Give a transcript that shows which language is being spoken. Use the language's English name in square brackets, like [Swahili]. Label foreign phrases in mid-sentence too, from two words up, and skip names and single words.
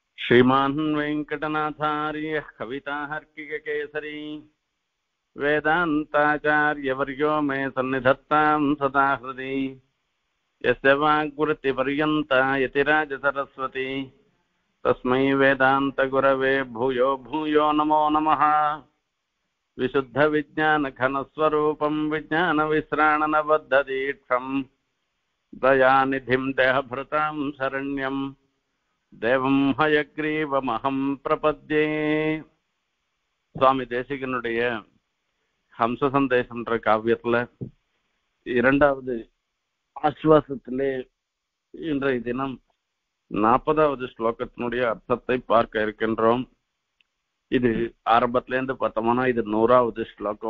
[Sanskrit] श्रीमान् वेङ्कटनाथार्यः कविताहर्किककेसरी वेदान्ताचार्यवर्यो मे सन्निधत्तां सदा हृदि यस्य वाग्वृत्तिपर्यन्ता यतिराजसरस्वती तस्मै वेदान्तगुरवे भूयो भूयो नमो नमः। विशुद्धविज्ञानघनस्वरूपं विज्ञानविश्राणनबद्धदीक्षं दयानिधिं देहभृतां शरण्यं देवं हयग्रीवमहं प्रपद्ये। [Tamil] சுவாமி தேசிகனுடைய ஹம்ச சந்தேசம்ன்ற காவியத்துல இரண்டாவது ஆஸ்வாசத்திலே இன்றைய தினம் 40வது ஸ்லோகத்தினுடைய அர்த்தத்தை பார்க்க இருக்கின்றோம். இது ஆரம்பத்திலேருந்து பார்த்தோம்னா இது 100வது ஸ்லோகம்.